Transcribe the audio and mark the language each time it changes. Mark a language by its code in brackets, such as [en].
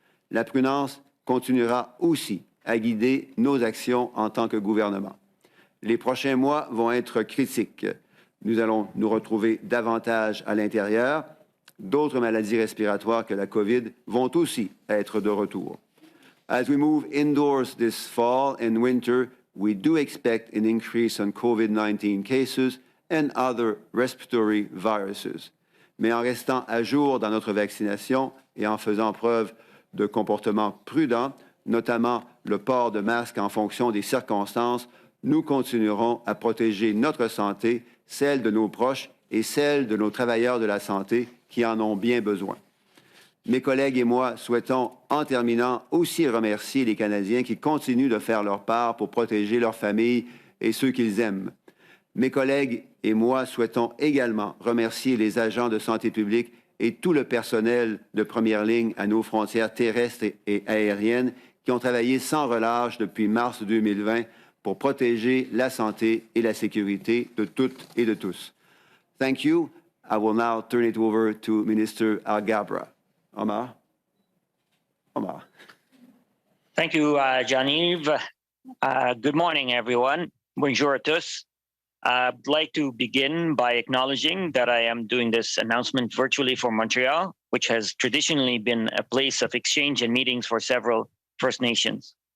[fr] La prudence continuera aussi à guider nos actions en tant que gouvernement. Les prochains mois vont être critiques. Nous allons nous retrouver davantage à l'intérieur. D'autres maladies respiratoires que la COVID vont aussi être de retour. [en] As we move indoors this fall and winter, we do expect an increase in COVID-19 cases and other respiratory viruses. [fr] Mais en restant à jour dans notre vaccination et en faisant preuve de comportement prudent, notamment le port de masques en fonction des circonstances, nous continuerons à protéger notre santé, celle de nos proches et celle de nos travailleurs de la santé qui en ont bien besoin. Mes collègues et moi souhaitons, en terminant, aussi remercier les Canadiens qui continuent de faire leur part pour protéger leurs familles et ceux qu'ils aiment. Mes collègues et moi souhaitons également remercier les agents de santé publique et tout le personnel de première ligne à nos frontières terrestres et aériennes qui ont travaillé sans relâche depuis mars 2020 pour protéger la santé et la sécurité de toutes et de tous. [en] Thank you. I will now turn it over to Minister Alghabra. Omar? Omar. Thank you, Jean-Yves. Good morning, everyone. [fr] Bonjour à tous. [en] I'd like to begin by acknowledging that I am doing this announcement virtually from Montreal, which has traditionally been a place of exchange and meetings for several First Nations.